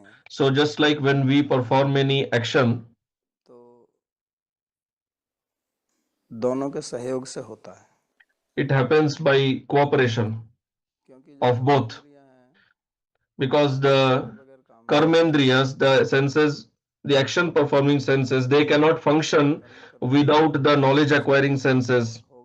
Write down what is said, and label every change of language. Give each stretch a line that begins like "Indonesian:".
English: So just like when we perform any action,
Hindi: दोनों के सहयोग से होता है.
English: It happens by cooperation of both, because the karmendriyas, the senses, the action performing senses, they cannot function without the knowledge acquiring senses.